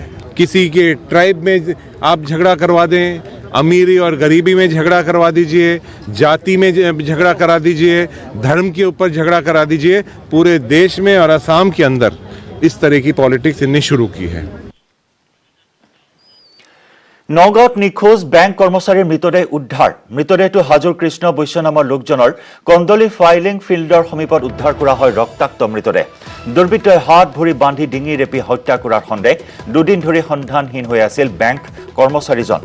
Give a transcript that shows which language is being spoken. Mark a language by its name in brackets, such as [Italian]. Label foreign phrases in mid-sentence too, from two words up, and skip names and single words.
[Hindi] किसी के ट्राइब में आप झगड़ा करवा दें, अमीरी और गरीबी में झगड़ा करवा दीजिए, जाति में झगड़ा करा दीजिए, धर्म के ऊपर झगड़ा करा दीजिए। पूरे देश में और असम के अंदर इस तरह की पॉलिटिक्स इन्हें शुरू की है। [Assamese] নগাঁৱত নিখোজ বেংক কৰ্মচাৰীৰ মৃতদেহ উদ্ধাৰ। মৃতদেহটো হাজোৰ কৃষ্ণ বৈশ্য নামৰ লোকজনৰ কন্দলি ফাইলিং ফিল্ডৰ সমীপত উদ্ধাৰ কৰা হয় ৰক্তাক্ত মৃতদেহ। দুৰ্বৃত্তই হাত ভৰি বান্ধি ডিঙি ৰেপি হত্যা কৰাৰ সন্দেহ। দুদিন ধৰি সন্ধানহীন হৈ আছিল বেংক কৰ্মচাৰীজন।